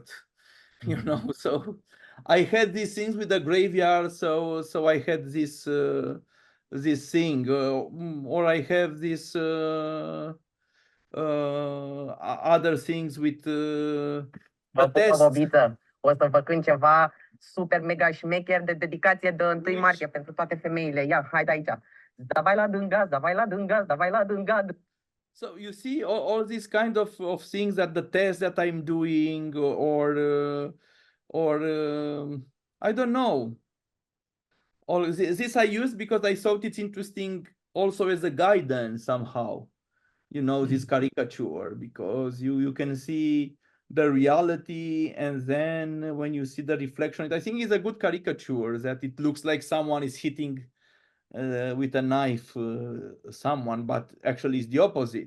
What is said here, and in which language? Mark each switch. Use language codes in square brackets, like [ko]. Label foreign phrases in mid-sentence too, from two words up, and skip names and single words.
[en] So I had these things with the graveyard, so I had this thing, or I have this other things with the test. [ro] O să vă cânt ceva super mega șmecher de dedicație de 1 martie pentru toate femeile. Ia, haide aici. Davai la dângaz, davai la dângaz, davai la dângaz. [en] So you see all these kind of things, that the test that I'm doing, or I don't know. All this I use because I thought it's interesting also as a guidance somehow. This caricature, because you can see the reality, and then when you see the reflection, I think it's a good caricature, that it looks like someone is hitting with a knife someone, but actually it's the opposite.